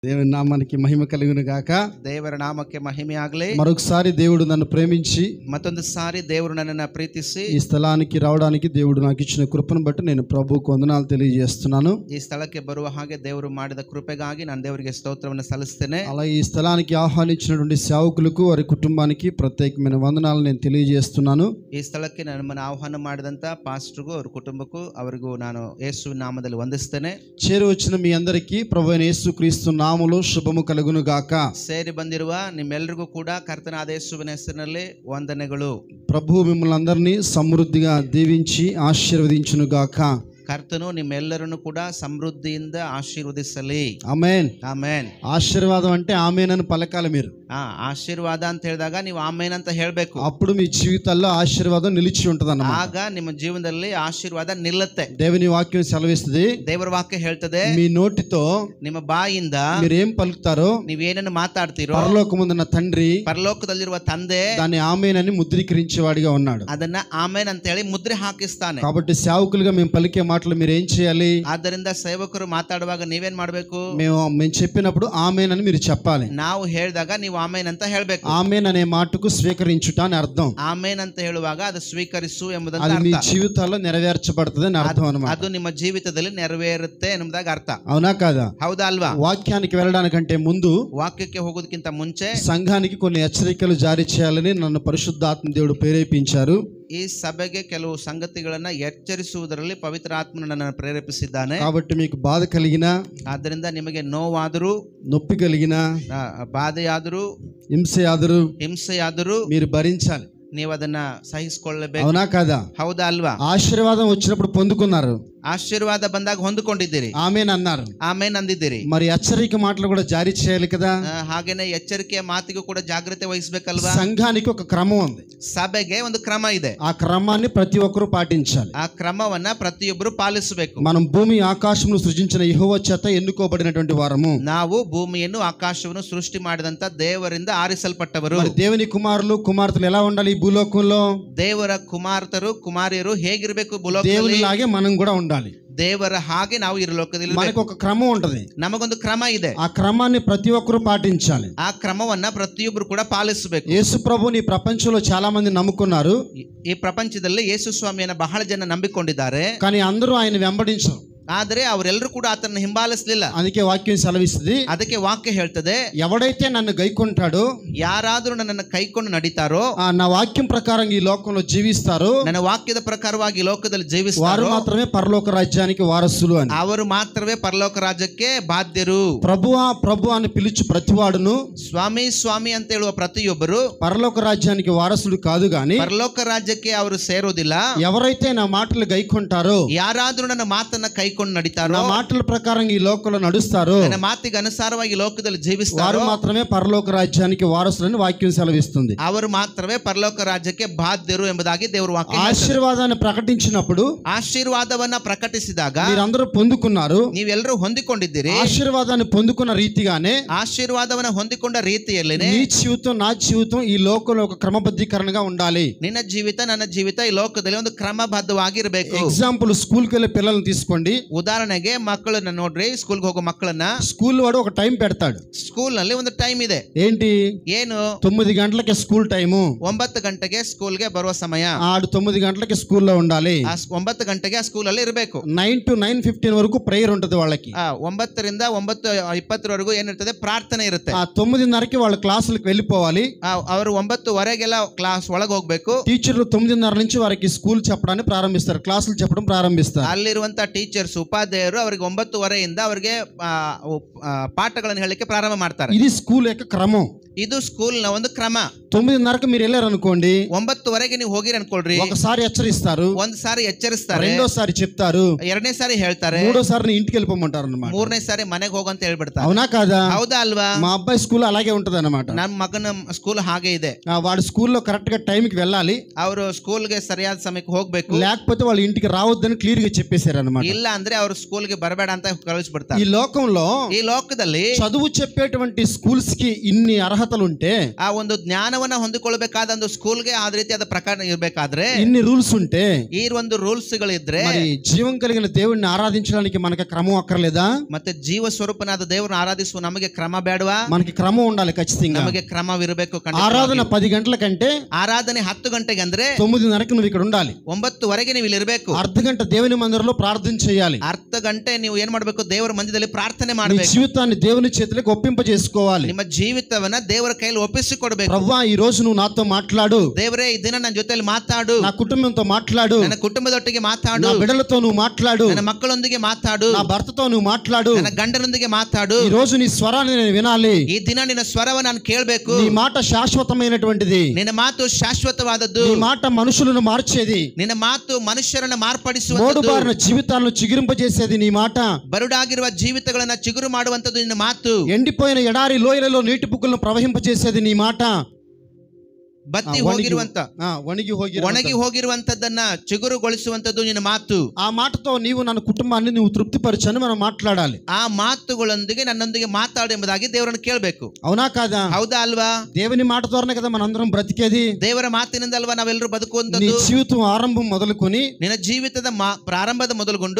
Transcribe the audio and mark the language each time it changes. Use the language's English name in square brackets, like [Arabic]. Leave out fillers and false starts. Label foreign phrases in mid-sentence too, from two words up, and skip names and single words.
[Telugu] దేవుని నామానికి మహిమ కలుగును గాక. [Kannada] ದೇವರ ನಾಮಕ್ಕೆ ಮಹಿಮೆ ಆಗಲಿ. [Telugu] మరొకసారి దేవుడు నన్ను ప్రేమించి [Kannada] ಮತ್ತೊಂದು ಸಾರಿ ದೇವರು ನನ್ನನ್ನು ಪ್ರೀತಿಸಿ [Telugu] ఈ స్థలానికి రావడానికి దేవుడు నాకు ఇచ్చిన కృపను బట్టి నేను ప్రభువుకు వందనాలు తెలియజేస్తున్నాను. [Kannada] ಈ ಸ್ಥಳಕ್ಕೆ ಬರುವ ಹಾಗೆ ದೇವರು ಮಾಡಿದ ಕೃಪೆಗಾಗಿ ನಾನು ದೇವರಿಗೆ ಸ್ತೋತ್ರವನ್ನು ಸಲ್ಲಿಸ್ತೇನೆ. [Telugu] అలాగే ఈ స్థలానికి ఆహ్వానించినటువంటి సేవకులకు వారి కుటుంబానికి ప్రత్యేకమైన వందనాలు నేను తెలియజేస్తున్నాను. [Kannada] ಈ ಸ್ಥಳಕ್ಕೆ ನಮ್ಮನ್ನು ಆಹ್ವಾನ ಮಾಡಿದಂತ ಪಾಸ್ಟರ್ಗೂ ಅವ್ರ ಕುಟುಂಬಕ್ಕೂ ಅವರಿಗೂ ನಾನು ಯೇಸುವಿನ ನಾಮದಲ್ಲಿ ವಂದಿಸ್ತೇನೆ. [Telugu] చేరి వచ్చిన మీ అందరికీ ప్రభువైన యేసుక్రీస్తు నామములో శుభము కలుగును గాక. [Kannada] ಸೇರಿ ಬಂದಿರುವ ನಿಮ್ಮೆಲ್ಲರಿಗೂ ಕೂಡ ಕರ್ತನಾದ ಯೇಸುವಿನ ಹೆಸರಿನಲ್ಲಿ ವಂದನೆಗಳು. [Telugu] ప్రభువు మిమ్మల్ని అందరినీ సమృద్ధిగా దీవించి ఆశీర్వదించును గాక. [Kannada] ಕರ್ತನು ನಿಮ್ಮೆಲ್ಲರನ್ನು ಕೂಡ ಸಮೃದ್ಧಿಯಿಂದ ಆಶೀರ್ವದಿಸಲಿ. [Telugu] ఆమేన్. [Kannada] ಆಮೇನ್. [Telugu] ఆశీర్వాదం అంటే ఆమేన్ అని పలకాలి మీరు. [Kannada] ಆಶೀರ್ವಾದ ಅಂತ ಹೇಳಿದಾಗ ನೀವು ಆಮೇನ್ ಅಂತ ಹೇಳಬೇಕು. [Telugu] అప్పుడు మీ జీవితాల్లో ఆశీర్వాదం నిలిచి ఉంటదన్నమాట. [Kannada] ಆಗ ನಿಮ್ಮ ಜೀವನದಲ್ಲಿ ಆಶೀರ್ವಾದ ನಿಲ್ಲುತ್ತೆ. [Telugu] దేవుని వాక్యం సెలవిస్తుంది, [Kannada] ದೇವರ ವಾಕ್ಯ ಹೇಳ್ತದೆ, [Telugu] మీ నోటితో [Kannada] ನಿಮ್ಮ ಬಾಯಿಂದ [Telugu] మీరేం పలుకుతారో [Kannada] ನೀವೇನನ್ನು ಮಾತಾಡ್ತೀರೋ [Telugu] పరలోకముందున్న తండ్రి [Kannada] ಪರಲೋಕದಲ್ಲಿರುವ ತಂದೆ [Telugu] దాన్ని ఆమేన్ అని ముద్రీకరించేవాడిగా ఉన్నాడు. [Kannada] ಅದನ್ನ ಆಮೇನ್ ಅಂತ ಹೇಳಿ ಮುದ್ರೆ ಹಾಕಿಸ್ತಾನೆ. [Telugu] కాబట్టి సేవకులుగా మేము పలికే మాటలు మీరు ఏం చేయాలి? [Kannada] ಆದ್ದರಿಂದ ಸೇವಕರು ಮಾತಾಡುವಾಗ ನೀವೇನ್ ಮಾಡ್ಬೇಕು? [Telugu] మేము చెప్పినప్పుడు ఆమేన్ అని మీరు చెప్పాలి. [Kannada] ನಾವು ಹೇಳಿದಾಗ ನೀವು ಆಮೇನ್ ಅಂತ ಹೇಳ್ಬೇಕು. [Telugu] ఆమేన్ అనే మాటకు స్వీకరించుట అని అర్థం. [Kannada] ಆಮೇನ್ ಅಂತ ಹೇಳುವಾಗ ಅದು ಸ್ವೀಕರಿಸು ಎಂಬುದರ [Telugu] అది మీ [Kannada] ಅರ್ಥ. [Telugu] జీవితాల్లో నెరవేర్చబడుతుంది అని అర్థం అన్నమాట. [Kannada] ಅದು ನಿಮ್ಮ ಜೀವಿತದಲ್ಲಿ ನೆರವೇರುತ್ತೆ ಎನ್ನುವುದಾಗ ಅರ್ಥ. [Telugu] అవునా కాదా? [Kannada] ಹೌದಾ ಅಲ್ವಾ? [Telugu] వాక్యానికి వెళ్ళడానికంటే ముందు [Kannada] ವಾಕ್ಯಕ್ಕೆ ಹೋಗೋದಕ್ಕಿಂತ ಮುಂಚೆ [Telugu] సంఘానికి కొన్ని హెచ్చరికలు జారీ చేయాలని నన్ను పరిశుద్ధాత్మ దేవుడు ప్రేరేపించారు. [Kannada] ಈ ಸಭೆಗೆ ಕೆಲವು ಸಂಗತಿಗಳನ್ನ ಎಚ್ಚರಿಸುವುದರಲ್ಲಿ ಪವಿತ್ರ ಆತ್ಮನು ನನ್ನನ್ನು ಪ್ರೇರೇಪಿಸಿದ್ದಾನೆ. [Telugu] కాబట్టి మీకు బాధ కలిగినా, [Kannada] ಆದ್ದರಿಂದ ನಿಮಗೆ ನೋವಾದರೂ, [Telugu] నొప్పి కలిగినా, [Kannada] ಬಾಧೆಯಾದರೂ, ಹಿಂಸೆಯಾದರೂ [Telugu] మీరు భరించాలి. [Kannada] ನೀವು ಅದನ್ನ ಸಹಿಸಿಕೊಳ್ಳಬೇಕು. [Telugu] అవునా కాదా? [Kannada] ಹೌದಾ ಅಲ್ವಾ? [Telugu] ఆశీర్వాదం వచ్చినప్పుడు పొందుకున్నారు, [Kannada] ಆಶೀರ್ವಾದ ಬಂದಾಗ ಹೊಂದಿಕೊಂಡಿದ್ದೀರಿ, [Telugu] ఆమేన్ అన్నారు, [Kannada] ಆಮೇನ್ ಅಂದಿದ್ದೀರಿ. [Telugu] మరి హెచ్చరిక మాటలు కూడా జారీ చేయాలి కదా. [Kannada] ಹಾಗೇನೆ ಎಚ್ಚರಿಕೆಯ ಮಾತಿಗೂ ಕೂಡ ಜಾಗ್ರತೆ ವಹಿಸಬೇಕಲ್ವಾ? [Telugu] సంఘానికి ఒక క్రమం ఉంది, [Kannada] ಸಭೆಗೆ ಒಂದು ಕ್ರಮ ಇದೆ. [Telugu] ఆ క్రమాన్ని ప్రతి ఒక్కరూ పాటించాలి. [Kannada] ಆ ಕ್ರಮವನ್ನ ಪ್ರತಿಯೊಬ್ಬರು ಪಾಲಿಸಬೇಕು. [Telugu] మనం భూమి ఆకాశమును సృజించిన యెహోవా చేత ఎన్నుకోబడినటువంటి వారము. [Kannada] ನಾವು ಭೂಮಿಯನ್ನು ಆಕಾಶವನ್ನು ಸೃಷ್ಟಿ ಮಾಡಿದಂತ ದೇವರಿಂದ ಆರಿಸಲ್ಪಟ್ಟವರು. [Telugu] మరి దేవుని కుమారులు కుమార్తెలు ఎలా ఉండాలి ఈ భూలోకంలో? [Kannada] ದೇವರ ಕುಮಾರ್ತರು ಕುಮಾರಿಯರು ಹೇಗಿರಬೇಕು ಭೂಲೋಕದಲ್ಲಿ? [Telugu] దేవునిలాగే మనం కూడా ఉండాలి. [Kannada] ದೇವರ ಹಾಗೆ ನಾವು ಈ ಲೋಕದಲ್ಲಿ [Telugu] మనకు ఒక క్రమం ఉంటది, [Kannada] ನಮಗೊಂದು ಕ್ರಮ ಇದೆ. [Telugu] ఆ క్రమాన్ని ప్రతి ఒక్కరూ పాటించాలి. [Kannada] ಆ ಕ್ರಮವನ್ನ ಪ್ರತಿಯೊಬ್ಬರು ಕೂಡ ಪಾಲಿಸಬೇಕು. [Telugu] యేసు ప్రభుని ప్రపంచంలో చాలా మంది నమ్ముకున్నారు, [Kannada] ಈ ಪ್ರಪಂಚದಲ್ಲಿ ಯೇಸು ಸ್ವಾಮಿಯನ್ನ ಬಹಳ ಜನ ನಂಬಿಕೊಂಡಿದ್ದಾರೆ. [Telugu] కానీ అందరూ ఆయన వెంబడించరు. [Kannada] ಆದರೆ ಅವರೆಲ್ಲರೂ ಕೂಡ ಆತನ ಹಿಂಬಾಲಿಸಲಿಲ್ಲ. [Telugu] అందుకే వాక్యం సెలవిస్తుంది, [Kannada] ಅದಕ್ಕೆ ವಾಕ್ಯ ಹೇಳ್ತದೆ, [Telugu] ఎవడైతే నన్ను గైకొంటాడో, [Kannada] ಯಾರಾದರೂ ನನ್ನನ್ನು ಕೈಕೊಂಡು ನಡೀತಾರೋ, [Telugu] నా వాక్యం ప్రకారం ఈ లోకంలో జీవిస్తారో, [Kannada] ನನ್ನ ವಾಕ್ಯದ ಪ್ರಕಾರವಾಗಿ ಲೋಕದಲ್ಲಿ [Telugu] వారు [Kannada] ಜೀವಿಸ್ತಾರೋ [Telugu] మాత్రమే పరలోక రాజ్యానికి వారసులు అని. [Kannada] ಅವರು ಮಾತ್ರವೇ ಪರಲೋಕ ರಾಜ್ಯಕ್ಕೆ ಬಾಧ್ಯರು. [Telugu] ప్రభువా ప్రభు అని పిలుచు ప్రతివాడును [Kannada] ಸ್ವಾಮಿ ಸ್ವಾಮಿ ಅಂತ ಹೇಳುವ ಪ್ರತಿಯೊಬ್ಬರು [Telugu] పరలోక రాజ్యానికి వారసుడు కాదు గాని, [Kannada] ಪರಲೋಕ ರಾಜ್ಯಕ್ಕೆ ಅವರು ಸೇರೋದಿಲ್ಲ. [Telugu] ఎవరైతే నా మాటలు గైకొంటారో, [Kannada] ಯಾರಾದ್ರೂ ನನ್ನ ಮಾತನ್ನ ಕೈಕೊಂಡು ನಡೀತಾರೋ, [Telugu] నా మాటల ప్రకారం ఈ లోకంలో నడుస్తారో, [Kannada] ನನ್ನ ಮಾತಿಗೆ ಅನುಸಾರವಾಗಿ ಲೋಕದಲ್ಲಿ [Telugu] వారు [Kannada] ಜೀವಿಸ್ತಾರೋ [Telugu] మాత్రమే పరలోక రాజ్యానికి వారసులని వాక్యం సెలవిస్తుంది. [Kannada] ಅವರು ಮಾತ್ರವೇ ಪರಲೋಕ ರಾಜ್ಯಕ್ಕೆ ಬಾಧ್ಯರು ಎಂಬುದಾಗಿ ದೇವರು ವಾಕ್ಯ ಹೇಳ್ತದೆ. [Telugu] ఆశీర్వాదాన్ని ప్రకటించినప్పుడు [Kannada] ಆಶೀರ್ವಾದವನ್ನ ಪ್ರಕಟಿಸಿದಾಗ [Telugu] మీరందరూ పొందుకున్నారు, [Kannada] ನೀವೆಲ್ಲರೂ ಹೊಂದಿಕೊಂಡಿದ್ದೀರಿ. [Telugu] ఆశీర్వాదాన్ని పొందుకున్న రీతిగానే [Kannada] ಆಶೀರ್ವಾದವನ್ನ ಹೊಂದಿಕೊಂಡ ರೀತಿಯಲ್ಲೇನೆ [Telugu] నీ జీవితం నా జీవితం ఈ లోకంలో ఒక క్రమబద్ధీకరణగా ఉండాలి. [Kannada] ನಿನ್ನ ಜೀವಿತ ನನ್ನ ಜೀವಿತ ಈ ಲೋಕದಲ್ಲಿ ಒಂದು ಕ್ರಮಬದ್ಧವಾಗಿರಬೇಕು. [Telugu] ఎగ్జాంపుల్, స్కూల్కి వెళ్ళే పిల్లల్ని తీసుకోండి. [Kannada] ಉದಾಹರಣೆಗೆ ಮಕ್ಕಳನ್ನ ನೋಡ್ರಿ, ಸ್ಕೂಲ್ಗೆ ಹೋಗೋ ಮಕ್ಕಳನ್ನ [Telugu] స్కూల్ వాడు ఒక టైం పెడతాడు. [Kannada] ಸ್ಕೂಲ್ ನಲ್ಲಿ ಒಂದು ಟೈಮ್ ಇದೆ. [Telugu] ఏంటి? [Kannada] ಏನು? [Telugu] 9 గంటలకి స్కూల్ టైము. [Kannada] 9 ಗಂಟೆಗೆ ಸ್ಕೂಲ್ಗೆ ಬರುವ ಸಮಯ. [Telugu] ఆడు 9 గంటలకి స్కూల్లో ఉండాలి. [Kannada] 9 ಗಂಟೆಗೆ ಆ ಸ್ಕೂಲ್ ಅಲ್ಲಿ ಇರಬೇಕು. [Telugu] 9 to 9:15 వరకు ప్రేయర్ ఉంటది వాళ్ళకి. [Kannada] 9 ರಿಂದ 9:20 ವರೆಗೂ ಏನಿರ್ತದೆ? ಪ್ರಾರ್ಥನೆ ಇರುತ್ತೆ. [Telugu] 9:30కి వాళ్ళ క్లాసులకు వెళ్ళిపోవాలి. [Kannada] ಅವರು 9:15 ಕ್ಲಾಸ್ ಒಳಗೆ ಹೋಗ್ಬೇಕು. [Telugu] టీచర్లు 9:30 నుంచి వారికి స్కూల్ చెప్పడానికి ప్రారంభిస్తారు, క్లాసులు చెప్పడం ప్రారంభిస్తారు. [Kannada] ಅಲ್ಲಿರುವಂತ ಟೀಚರ್ಸ್ ಉಪಾಧ್ಯಾಯರು ಅವರಿಗೆ 9:30 ಅವರಿಗೆ ಪಾಠಗಳನ್ನು ಹೇಳಲಿಕ್ಕೆ ಪ್ರಾರಂಭ ಮಾಡ್ತಾರೆ. [Telugu] ఇది స్కూల్ యొక్క క్రమం. [Kannada] ಇದು ಸ್ಕೂಲ್ ನ ಒಂದು ಕ್ರಮ. [Telugu] 9:30కి మీరు వెళ్ళారు అనుకోండి, [Kannada] 9:00 ನೀವು ಹೋಗಿರಿ ಅನ್ಕೊಳ್ರಿ, [Telugu] ఒకసారి హెచ్చరిస్తారు, [Kannada] ಒಂದ್ ಸಾರಿ ಎಚ್ಚರಿಸ್ತಾರೆ, [Telugu] రెండోసారి చెప్తారు, [Kannada] ಎರಡನೇ ಸಾರಿ ಹೇಳ್ತಾರೆ, [Telugu] మూడోసారి ఇంటికి వెళ్ళిపోమంటారు అన్నమాట. [Kannada] ಮೂರನೇ ಸಾರಿ ಮನೆಗೆ ಹೋಗಂತ ಹೇಳ್ಬಿಡ್ತಾರೆ. [Telugu] అవునా కాదా? [Kannada] ಹೌದಾ ಅಲ್ವಾ? [Telugu] మా అబ్బాయి స్కూల్ అలాగే ఉంటది అన్నమాట. [Kannada] ನಮ್ಮ ಮಗನ ಸ್ಕೂಲ್ ಹಾಗೆ ಇದೆ. [Telugu] వాడు స్కూల్లో కరెక్ట్ గా టైం కి వెళ్ళాలి, [Kannada] ಅವರು ಸ್ಕೂಲ್ಗೆ ಸರಿಯಾದ ಸಮಯಕ್ಕೆ ಹೋಗ್ಬೇಕು, [Telugu] లేకపోతే వాళ్ళు ఇంటికి రావద్దని క్లియర్ గా చెప్పేశారు అన్నమాట. [Kannada] ಇಲ್ಲ ಅಂದ್ರೆ ಅವರು ಸ್ಕೂಲ್ಗೆ ಬರಬೇಡ ಅಂತ ಕಳಿಸ್ಬಿಡ್ತಾರೆ. [Telugu] ఈ లోకంలో [Kannada] ಈ ಲೋಕದಲ್ಲಿ [Telugu] చదువు చెప్పేటువంటి స్కూల్స్ కి ఇన్ని అర్హతలు ఉంటే, [Kannada] ಆ ಒಂದು ಜ್ಞಾನವನ್ನು ಕ್ರಮವನ್ನ ಹೊಂದಿಕೊಳ್ಳಬೇಕಾದ ಒಂದು ಸ್ಕೂಲ್ಗೆ ಆ ರೀತಿಯಾದ ಪ್ರಕಾರ ಇರಬೇಕಾದ್ರೆ [Telugu] ఇన్ని రూల్స్ ఉంటే [Kannada] ಈ ಒಂದು ರೂಲ್ಸ್ ಗಳಿದ್ರೆ [Telugu] మరి జీవం కలిగిన దేవుడిని ఆరాధించడానికి మనకి క్రమం అక్కర్లేదా? [Kannada] ಮತ್ತೆ ಜೀವ ಸ್ವರೂಪನಾದ ದೇವರನ್ನು ಆರಾಧಿಸುವ ನಮಗೆ ಕ್ರಮ ಬೇಡವಾ? [Telugu] మనకి క్రమం ఉండాలి ఖచ్చితంగా. [Kannada] ನಮಗೆ ಕ್ರಮವಿರಬೇಕು. [Telugu] ఆరాధన 10 గంటల కంటే [Kannada] ಆರಾಧನೆ 10 ಗಂಟೆಗೆ ಅಂದ್ರೆ [Telugu] 9:30కి నువ్వు ఇక్కడ ఉండాలి. [Kannada] 9:00వರೆಗೆ ನೀವು ಇಲ್ಲಿ ಇರಬೇಕು. [Telugu] అర్ధ గంట దేవుని మందిరంలో ప్రార్థన చేయాలి. [Kannada] ಅರ್ಧ ಗಂಟೆ ನೀವು ಏನ್ ಮಾಡಬೇಕು? ದೇವರ ಮಂದಿರದಲ್ಲಿ ಪ್ರಾರ್ಥನೆ [Telugu] నీ [Kannada] ಮಾಡಬೇಕು. [Telugu] జీవితాన్ని దేవుని చేతులకు ఒప్పింపజేసుకోవాలి. [Kannada] ನಿಮ್ಮ ಜೀವಿತವನ್ನ ದೇವರ ಕೈಯಲ್ಲಿ ಒಪ್ಪಿಸಿಕೊಡಬೇಕು. [Telugu] ప్రభువా ఈ రోజు నువ్వు నాతో మాట్లాడు, [Kannada] ದೇವರೇ ಈ ದಿನ ನನ್ನ ಜೊತೆಯಲ್ಲಿ ಮಾತಾಡು, [Telugu] నా కుటుంబంతో మాట్లాడు, [Kannada] ನನ್ನ కుటుంಬದೊಟ್ಟಿಗೆ ಮಾತಾಡು, [Telugu] నా బిడ్డలతో నువ్వు మాట్లాడు, [Kannada] ನನ್ನ ಮಕ್ಕಳೊಂದಿಗೆ ಮಾತಾಡು, [Telugu] నా భర్తతో నువ్వు మాట్లాడు. [Kannada] ನನ್ನ ಗಂಡನೊಂದಿಗೆ ಮಾತಾಡು. [Telugu] ఈ రోజు నీ స్వరాన్ని నేను వినాలి. [Kannada] ಈ ದಿನ ನಿನ್ನ ಸ್ವರವನ್ನು ನಾನು ಕೇಳಬೇಕು. [Telugu] నీ మాట శాశ్వతమైనటువంటిది. [Kannada] ನಿನ್ನ ಮಾತು ಶಾಶ್ವತವಾದದ್ದು. [Telugu] నీ మాట మనుషులను మార్చేది. [Kannada] ನಿನ್ನ ಮಾತು ಮನುಷ್ಯರನ್ನು [Telugu] మోడు [Kannada] ಮಾರ್ಪಡಿಸುವಂತದ್ದು. [Telugu] బారిన జీవితాలను చిగురింపజేసేది నీ మాట. [Kannada] ಬರುಡಾಗಿರುವ ಜೀವಿತಗಳನ್ನ ಚಿಗುರು ಮಾಡುವಂತದ್ದು ನಿನ್ನ ಮಾತು. [Telugu] ఎండిపోయిన ఎడారి లోయలలో నీటి బుగ్గలను ప్రవహింపజేసేది నీ మాట. [Kannada] ಬತ್ತಿ ಹೋಗಿರುವಂತ ಒಣಗಿ ಹೋಗಿರುವಂತದ್ದನ್ನ ಚಿಗುರುಗೊಳಿಸುವಂತದ್ದು ನಿನ್ನ ಮಾತು. [Telugu] ఆ మాటతో నీవు ನನ್ನ కుటుంబాన్ని నువ్వు తృప్తిపరచని మనం మాట్లాడాలి. [Kannada] ಆ ಮಾತುಗಳೊಂದಿಗೆ ನನ್ನೊಂದಿಗೆ ಮಾತಾಡು ಎಂಬುದಾಗಿ ದೇವರನ್ನು ಕೇಳಬೇಕು. [Telugu] అవునా కాదా? [Kannada] ಹೌದಾ ಅಲ್ವಾ? [Telugu] దేవుని మాట ద్వారానే కదా మనందరం బ్రతికేది. [Kannada] ದೇವರ ಮಾತಿನಿಂದ ಅಲ್ವಾ ನಾವೆಲ್ಲರೂ [Telugu] నీ [Kannada] ಬದುಕುವಂತದ್ದು. [Telugu] జీవితం ఆరంభం మొదలుకొని [Kannada] ನಿನ್ನ ಜೀವಿತದ ಪ್ರಾರಂಭದ ಮೊದಲುಗೊಂಡು